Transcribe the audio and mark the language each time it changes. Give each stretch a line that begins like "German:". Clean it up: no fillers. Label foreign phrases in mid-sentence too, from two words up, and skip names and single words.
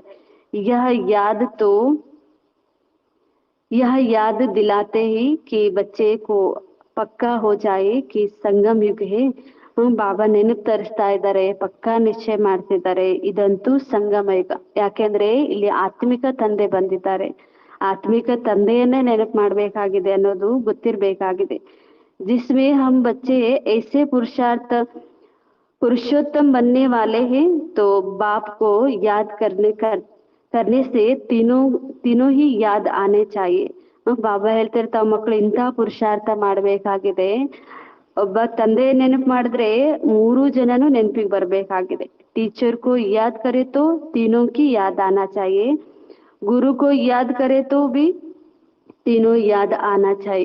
Hindi: यह याद दिलाते हैं कि बच्चे को पक्का हो जाए कि संगम युग है.
Kannada: ಬಾಬಾ ನೆನಪು ತರಿಸ್ತಾ ಇದ್ದಾರೆ, ಪಕ್ಕಾ ನಿಶ್ಚಯ ಮಾಡ್ತಿದ್ದಾರೆ, ಇದಂತೂ ಸಂಗಮ ಯುಗ. ಯಾಕೆಂದ್ರೆ ಇಲ್ಲಿ ಆತ್ಮಿಕ ತಂದೆ ಬಂದಿದ್ದಾರೆ, ಆತ್ಮಿಕ ತಂದೆಯನ್ನೇ ನೆನಪು ಮಾಡ್ಬೇಕಾಗಿದೆ ಅನ್ನೋದು ಗೊತ್ತಿರ್ಬೇಕಾಗಿದೆ.
Hindi: जिसमें हम बच्चे ऐसे पुरुषोत्तम बनने वाले हैं तो बाप को याद करने से तीनों ही याद आने चाहिए.
Kannada: ಬಾಬಾ ಹೇಳ್ತಾರೆ, ತಾವು ಮಕ್ಕಳು ಇಂಥ ಪುರುಷಾರ್ಥ ಮಾಡ್ಬೇಕಾಗಿದೆ. ಒಬ್ಬ ತಂದೆ ನೆನಪು ಮಾಡಿದ್ರೆ 3 ಜನನು ನೆನಪಿಗೆ ಬರ್ಬೇಕಾಗಿದೆ.
Hindi: टीचर को याद करे तो तीनों की याद आना चाहिए. गुरु को याद करे तो भी तीनों याद आना चाहिए.